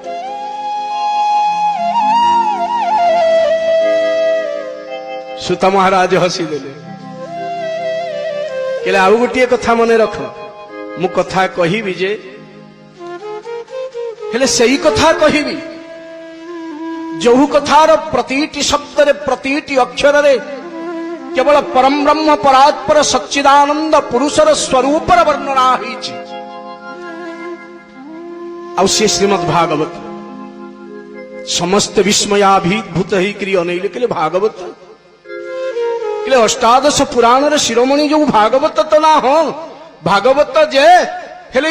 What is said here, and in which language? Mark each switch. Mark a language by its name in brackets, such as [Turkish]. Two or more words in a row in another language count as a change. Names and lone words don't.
[Odia] ସୁତ ମହାରାଜ ହସି ଦେଲେ କହଲେ ଆଉ ଗୋଟେ କଥା ମନେ ରଖ, ମୁ କଥା କହିବି ଯେ ହେଲେ ସହୀ କଥା କହିବି ଯୋ କଥାର ପ୍ରତିଟି ଶବ୍ଦ ରେ ପ୍ରତିଟି ଅକ୍ଷର ରେ କେବଳ ପରମ ବ୍ରହ୍ମ ପରାତ୍ପର ସଚ୍ଚିଦାନନ୍ଦ ପୁରୁଷର ସ୍ୱରୂପର ବର୍ଣ୍ଣନା ହୋଇଛି। ଆଉ ସେ ଶ୍ରୀମଦ୍ ଭାଗବତ ସମସ୍ତ ବିସ୍ମୟାଭିଭୂତ ହି କରି ଅନେଲେ କହଲେ ଭାଗବତ କହଲେ ଅଷ୍ଟାଦଶ ପୁରାଣ ରେ ଶିରୋମଣି ଯୋ ଭାଗବତ ତ ନା ହୋ, ଭାଗବତ ଯେ ହେଲେ